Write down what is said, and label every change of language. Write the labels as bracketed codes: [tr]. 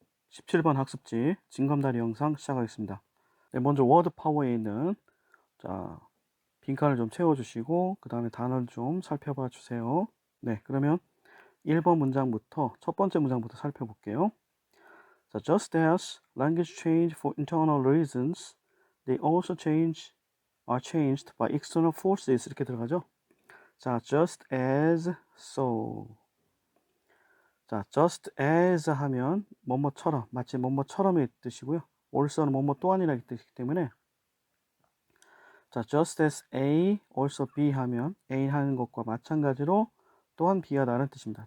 [ko] 17번 학습지 징검다리 영상 시작하겠습니다. 네, 먼저 워드 파워에 있는 자 빈칸을 좀 채워주시고 그 다음에 단어를 좀 살펴봐 주세요. 네, 그러면 1번 문장부터 첫 번째 문장부터 살펴볼게요. [en] 자, just as language change for internal reasons, they also are changed by external forces [ko] 이렇게 들어가죠. [en] 자, just as so. [ko] 자, just as 하면 뭐뭐처럼, 마치 뭐뭐처럼의 뜻이고요. also는 뭐뭐 또한이라는 뜻이기 때문에 자, just as A, also B 하면 A 하는 것과 마찬가지로 또한 B와 다른 뜻입니다.